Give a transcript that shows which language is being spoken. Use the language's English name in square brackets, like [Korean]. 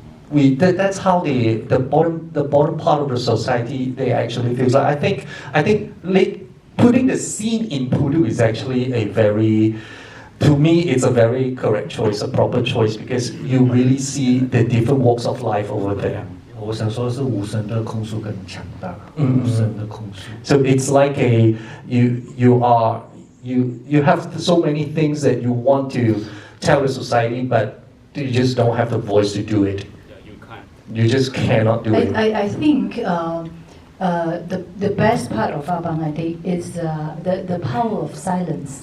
[English] That's how the bottom part of the society they actually feels like. I think putting the scene in Pudu is actually a very, to me, it's a very correct choice, a proper choice because you really see the different walks of life over there. [Chinese] 我想说是无声的控诉更强大，嗯无声的控诉。 [English] So it's like you have so many things that you want to tell the society, but you just don't have the voice to do it. You just cannot do it. I think the best part of Abang Adik is the power of silence.